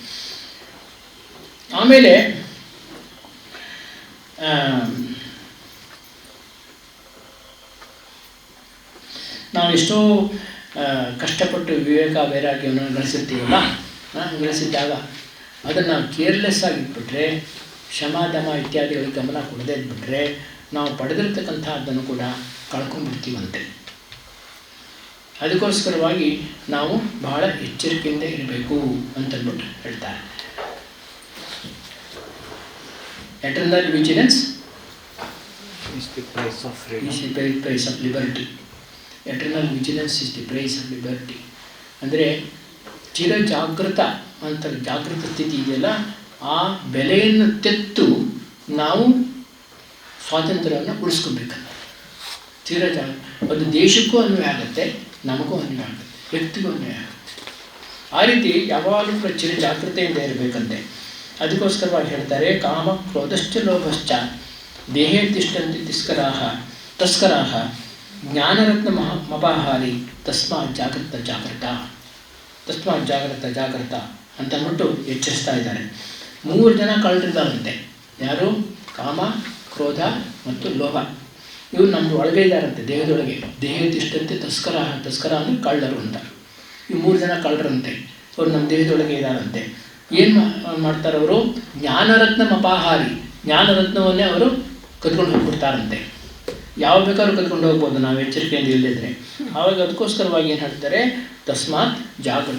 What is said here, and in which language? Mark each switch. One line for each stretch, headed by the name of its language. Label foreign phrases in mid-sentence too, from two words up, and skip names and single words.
Kannada: ಆಮೇಲೆ ನಾವು ಎಷ್ಟೋ ಕಷ್ಟಪಟ್ಟು ವಿವೇಕ ವೈರಾಗ್ಯವನ್ನು ಗಳಿಸಿರ್ತೀವಲ್ಲ, ಗಳಿಸಿದ್ದಾಗ ಅದನ್ನು ನಾವು ಕೇರ್ಲೆಸ್ ಆಗಿಟ್ಬಿಟ್ರೆ, ಶಮ ದಮ ಇತ್ಯಾದಿಗಳಿಗೆ ಗಮನ ಕೊಡದೇ ಇದ್ಬಿಟ್ರೆ ನಾವು ಪಡೆದಿರ್ತಕ್ಕಂಥದ್ದನ್ನು ಕೂಡ ಕಳ್ಕೊಂಡ್ಬಿಡ್ತೀವಂತೆ. ಅದಕ್ಕೋಸ್ಕರವಾಗಿ ನಾವು ಬಹಳ ಎಚ್ಚರಿಕೆಯಿಂದ ಇರಬೇಕು ಅಂತಂದ್ಬಿಟ್ಟು ಹೇಳ್ತಾರೆ.
English: eternal vigilance is the price of freedom. Is the price of liberty. Eternal vigilance is the price of liberty.
Kannada: ಅಂದರೆ ಚಿರ ಜಾಗೃತ ಅಂತ ಜಾಗೃತ ಸ್ಥಿತಿ ಇದೆಯಲ್ಲ, ಆ ಬೆಲೆಯನ್ನು ತೆತ್ತು ನಾವು ಸ್ವಾತಂತ್ರ್ಯವನ್ನು ಉಳಿಸ್ಕೊಬೇಕಂತ. ಚಿರ ಅದು ದೇಶಕ್ಕೂ ಅನ್ವಯ ಆಗುತ್ತೆ, ನಮಗೂ ಅನ್ವಯ ಆಗುತ್ತೆ, ವ್ಯಕ್ತಿಗೂ ಅನ್ವಯ ಆಗುತ್ತೆ. ಆ ರೀತಿ ಯಾವಾಗಲೂ ಕೂಡ ಚಿರ ಜಾಗೃತೆಯಿಂದ ಇರಬೇಕಂತೆ. ಅದಕ್ಕೋಸ್ಕರವಾಗಿ ಹೇಳ್ತಾರೆ,
Sanskrit: ಕಾಮ ಕ್ರೋಧಶ್ಚ ಲೋಭಶ್ಚ ದೇಹೇ ತಿಷ್ಠಂತಿ ತಸ್ಕರಾಹ ಜ್ಞಾನರತ್ನ ಮಪಾಹಾರಿ ತಸ್ಮಾತ್ ಜಾಗೃತ ಜಾಗೃತ
Kannada: ಅಂತಂದ್ಬಿಟ್ಟು ಎಚ್ಚರಿಸ್ತಾ ಇದ್ದಾರೆ. 3 ಜನ ಕಳ್ಳರಿದ್ದಾರಂತೆ. ಯಾರು? ಕಾಮ, ಕ್ರೋಧ ಮತ್ತು ಲೋಭ. ಇವರು ನಮ್ಮದು ಒಳಗೆ ಇದ್ದಾರಂತೆ, ದೇಹದೊಳಗೆ.
Sanskrit: ದೇಹೇ ತಿಷ್ಠಂತಿ ತಸ್ಕರ
Kannada: ಅಂದರೆ ಕಳ್ಳರು ಅಂತ. ಈ 3 ಜನ ಕಳ್ಳರಂತೆ, ಅವರು ನಮ್ಮ ದೇಹದೊಳಗೆ ಇದ್ದಾರಂತೆ. ಏನು ಮಾಡ್ತಾರೆ ಅವರು?
Sanskrit: ಜ್ಞಾನರತ್ನ ಮಪಾಹಾರಿ,
Kannada: ಜ್ಞಾನರತ್ನವನ್ನೇ ಅವರು ಕದ್ಕೊಂಡು ಹೋಗ್ಬಿಡ್ತಾರಂತೆ. ಯಾವ ಬೇಕಾದ್ರೂ ಕದ್ಕೊಂಡು ಹೋಗ್ಬೋದು ನಾವು ಎಚ್ಚರಿಕೆಯಿಂದ ಇಲ್ಲದಿದ್ರೆ. ಆವಾಗ ಅದಕ್ಕೋಸ್ಕರವಾಗಿ ಏನು ಹೇಳ್ತಾರೆ?
Sanskrit: ತಸ್ಮಾತ್ ಜಾಗೃತ.